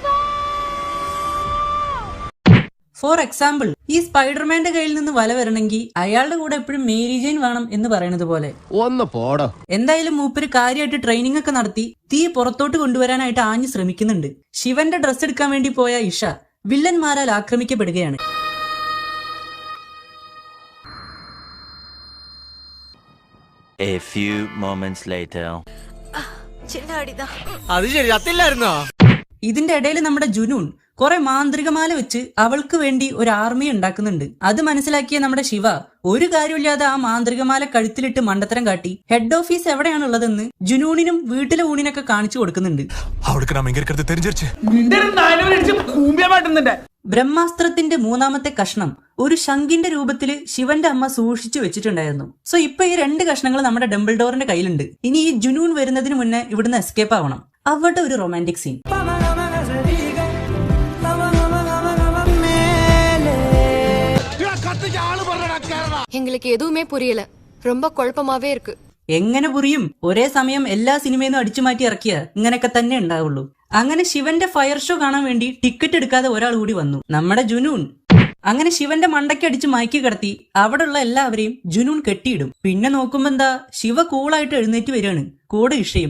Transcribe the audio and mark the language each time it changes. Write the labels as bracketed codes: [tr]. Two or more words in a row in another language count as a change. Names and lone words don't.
[en] for example, [ml] ഈ സ്പൈഡർമാന്റെ കയ്യിൽ നിന്ന് വല വരണമെങ്കിൽ അയാളുടെ കൂടെ എപ്പോഴും മേരി ജെയിൻ വേണം എന്ന് പറയുന്നത് പോലെ. ഒന്ന് പോടോ. എന്തായാലും മൂപ്പര് കാര്യമായിട്ട് ട്രെയിനിങ് ഒക്കെ നടത്തി തീ പുറത്തോട്ട് കൊണ്ടുവരാനായിട്ട് ആഞ്ഞു ശ്രമിക്കുന്നുണ്ട്. ശിവന്റെ ഡ്രസ് എടുക്കാൻ വേണ്ടി പോയ ഇഷ വില്ലന്മാരാൽ ആക്രമിക്കപ്പെടുകയാണ്. [en] A few moments later. [ml] അത് ശരി, അത്തില്ലായിരുന്നോ? ഇതിന്റെ ഇടയിൽ നമ്മുടെ ജുനൂൺ കുറെ മാന്ത്രികമാല വെച്ച് അവൾക്ക് വേണ്ടി ഒരു ആർമി ഉണ്ടാക്കുന്നുണ്ട്. അത് മനസ്സിലാക്കിയ നമ്മുടെ ശിവ ഒരു കാര്യമില്ലാതെ ആ മാന്ത്രികമാല കഴുത്തിലിട്ട് മണ്ടത്തരം കാട്ടി [en] head office [ml] എവിടെയാണുള്ളതെന്ന് ജുനൂണിനും വീട്ടിലെ ഊണിനൊക്കെ കാണിച്ചു കൊടുക്കുന്നുണ്ട്. ബ്രഹ്മാസ്ത്രത്തിന്റെ 3ാമത്തെ കഷ്ണം ഒരു ശംഖിന്റെ രൂപത്തില് ശിവന്റെ അമ്മ സൂക്ഷിച്ചു വെച്ചിട്ടുണ്ടായിരുന്നു. സോ ഇപ്പൊ ഈ 2 കഷ്ണങ്ങൾ നമ്മുടെ ഡംബിൾഡോറിന്റെ കയ്യിലുണ്ട്. ഇനി ഈ ജുനൂൺ വരുന്നതിന് മുന്നേ ഇവിടുന്ന് എസ്കേപ്പ് ആവണം. അവിടെ ഒരു [en] romantic scene. [ta] எங்களுக்கு எதுவுமே புரியல, ரொம்ப குழப்பமாவே இருக்கு. [ml] എങ്ങനെ പുരിയും? ഒരേ സമയം എല്ലാ സിനിമയും അടിച്ചു മാറ്റി ഇറക്കിയ ഇങ്ങനെയൊക്കെ തന്നെ ഉണ്ടാവുള്ളൂ. അങ്ങനെ ശിവന്റെ [en] fire show [ml] കാണാൻ വേണ്ടി ടിക്കറ്റ് എടുക്കാതെ ഒരാൾ കൂടി വന്നു, നമ്മുടെ ജുനൂൺ. അങ്ങനെ ശിവന്റെ മണ്ടയ്ക്ക് അടിച്ച് മയക്കി കിടത്തി അവിടെയുള്ള എല്ലാവരെയും ജുനൂൺ കെട്ടിയിടും. പിന്നെ നോക്കുമ്പോ എന്താ, ശിവ കൂളായിട്ട് എഴുന്നേറ്റ് വരികയാണ്, കൂടെ ഇഷയും.